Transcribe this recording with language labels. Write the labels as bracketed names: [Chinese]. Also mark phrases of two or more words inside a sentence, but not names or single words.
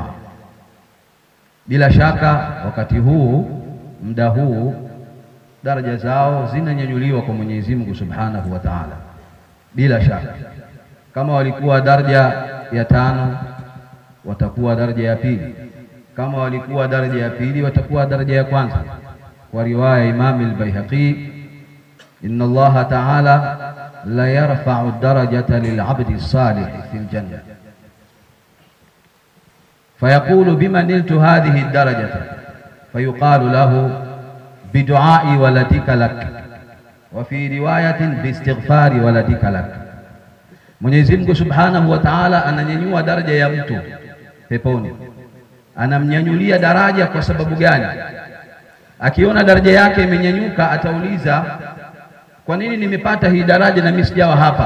[Swahili] Bila shaka wakati huu, muda huu, daraja zao zinanyanyuliwa kwa Mwenyezi Mungu [Arabic] سبحانه وتعالى. [Swahili] Bila shaka kama walikuwa daraja ya 5 watakuwa daraja ya 2, kama walikuwa daraja ya 2 watakuwa daraja ya kwanza. Kwa riwaya [Arabic] Imam al-Baihaqi, إن الله تعالى ليرفع الدرجة للعبد الصالح في الجنة فيقول بما نلت هذه الدرجة فيقال له بدعاء ولدك لك وفي رواية باستغفار ولدك لك. [Swahili] Mwenyezi Mungu [Arabic] سبحانه وتعالى [Swahili] ananyanyua daraja ya mtu peponi. Anamnyanyulia daraja kwa sababu gani? Akiona daraja yake imenyanyuka atauliza, kwa nini nimepata hii daraja na mimi sijawa hapa?